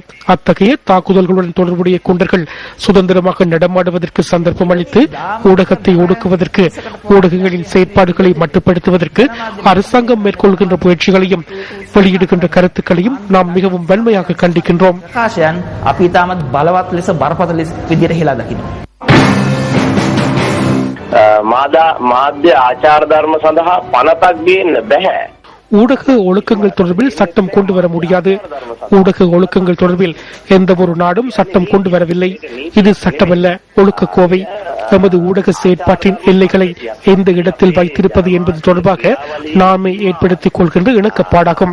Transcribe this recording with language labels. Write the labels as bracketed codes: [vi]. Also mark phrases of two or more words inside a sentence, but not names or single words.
[ta] அத்தகைய தாக்குதல்களுடன் தொடர்புடைய குண்டர்கள் சுதந்திரமாக நடமாடுவதற்கு சந்தர்ப்பம் அளித்து ஊடகத்தை ஒடுக்குவதற்கு, ஊடகங்களின் செயற்பாடுகளை மட்டுப்படுத்துவதற்கு அரசாங்கம் மேற்கொள்கின்ற முயற்சிகளையும் வெளியிடுகின்ற கருத்துக்களையும் நாம் மிகவும் வன்மையாக கண்டிக்கின்றோம். [si] ප්‍රකාශයන් අපි ඉතාමත් බලවත් ලෙස බරපතල විදිහට හෙලා දකිනවා. මාධ්‍ය ආචාර ධර්ම සඳහා පනතක් ගේන්න බෑ. [ta] ஊடக ஒழுக்கங்கள் தொடர்பில் சட்டம் கொண்டு வர முடியாது. ஊடக ஒழுக்கங்கள் தொடர்பில் எந்த ஒரு நாடும் சட்டம் கொண்டு வரவில்லை. இது சட்டமல்ல, ஒழுக்க கோவை. எமது ஊடக செயற்பாட்டின் எல்லைகளை எந்த இடத்தில் வைத்திருப்பது என்பது தொடர்பாக நாமே ஏற்படுத்திக் கொள்கின்ற இணக்கப்பாடாகும்.